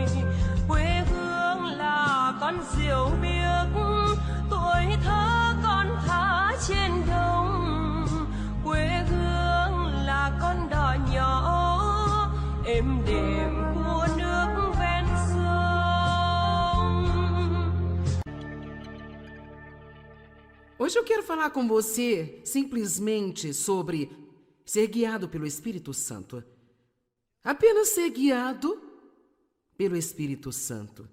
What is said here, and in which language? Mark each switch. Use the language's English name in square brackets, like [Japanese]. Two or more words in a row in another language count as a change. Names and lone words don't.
[Vietnamese] Quê hương là con diều biếc, tuổi thơ con thả trên đồng. Quê hương là con đò nhỏ êm đềm của nước ven sông. [Portuguese] Hoje eu quero falar com você simplesmente sobre ser guiado pelo Espírito Santo. Apenas ser guiado pelo Espírito Santo.